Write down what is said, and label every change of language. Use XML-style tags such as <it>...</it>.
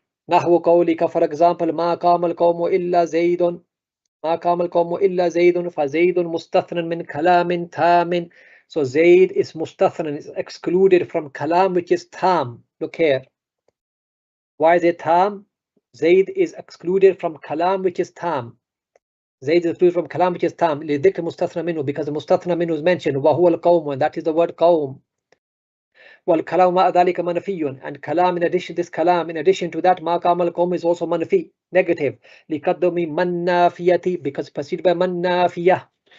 <ar>نحو قولك,</ar> <en>for example,</en> <ar>ما قام القوم إلا زيد. ما قام القوم إلا زيد, فزيد مستثنى من كلام تام.</ar> <en>So Zaid is mustathnan, is excluded from kalam which is tam. Look here. Why is it tam? Zaid is excluded from kalam which is tam. Zaid is excluded from kalam which is tam.</en> <ar>لذكر مستثنى منه,</ar> <en>because the mustathna minhu is mentioned.</en> <ar>وهو القوم,</ar> <en>and that is the word قوم.</en> <ar>والكلام مع ذلك منفي,</ar> <en>and kalam in addition, this kalam in addition to that, ما قام القوم is also manfi, negative.</en> <ar>لقدم من نافية,</ar> <en>because preceded by</en> <ar>من نافية.</ar>